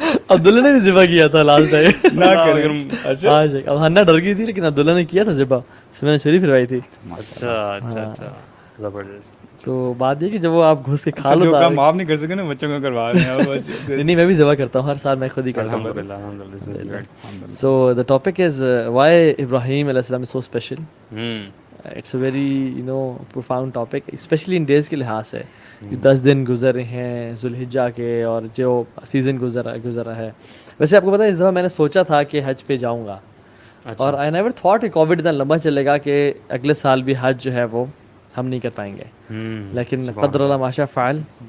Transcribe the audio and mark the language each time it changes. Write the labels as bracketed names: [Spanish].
[Urdu] عبداللہ نے بھی ذبح کیا تھا لاسٹ ٹائم. نہ کریں. ہاں اب ہنّا ڈر گئی تھی لیکن عبداللہ نے کیا تھا ذبح. اس میں نے چھری پھروائی تھی. اچھا اچھا اچھا زبردست. تو بات یہ کہ جب وہ آپ گھس کے کھال جو اتار کام آپ نہیں کر سکے نا بچوں کو کروا رہے ہیں. نہیں میں بھی ذبح کرتا ہوں ہر سال میں خود ہی کرتا ہوں. الحمدللہ الحمدللہ. [English] So the topic is why Ibrahim alayhi salam is so special. It's a very profound topic, especially in days [Urdu] کے لحاظ سے. 10 دن گزر رہے ہیں ذوالحجہ کے اور جو سیزن گزرا ہے. ویسے آپ کو پتہ ہے اس دفعہ میں نے سوچا تھا کہ حج پہ جاؤں گا اور [English] I never thought [Urdu] کہ کووڈ اتنا لمبا چلے گا کہ اگلے سال بھی حج جو ہے وہ ہم نہیں کر پائیں گے. [Arabic] لیکن قدر اللہ ما شاء فعل.